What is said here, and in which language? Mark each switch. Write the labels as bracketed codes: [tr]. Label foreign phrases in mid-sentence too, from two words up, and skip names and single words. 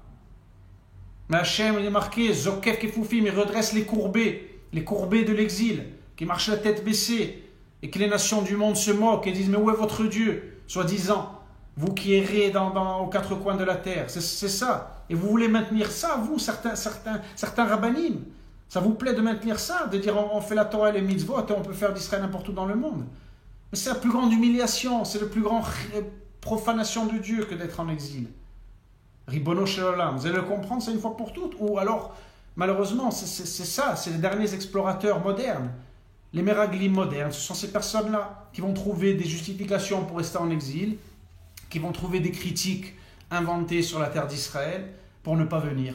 [fr] Mais Hachem, il est marqué, [he] זוקף כפופים, [fr] il redresse les courbés de l'exil, qui marchent la tête baissée, et que les nations du monde se moquent et disent, mais où est votre Dieu, soi-disant, vous qui errez aux quatre coins de la terre. C'est ça. Et vous voulez maintenir ça, vous, certains rabbinim. Ça vous plaît de maintenir ça, de dire on fait la Torah et les mitzvot et on peut faire d'Israël n'importe où dans le monde. Mais c'est la plus grande humiliation, c'est la plus grande profanation de Dieu que d'être en exil. [he] רבונו של עולם, [fr] vous allez le comprendre, c'est une fois pour toutes. Ou alors, malheureusement, c'est ça, c'est les derniers explorateurs modernes. Les meraglim modernes, ce sont ces personnes-là qui vont trouver des justifications pour rester en exil, qui vont trouver des critiques inventées sur la terre d'Israël pour ne pas venir.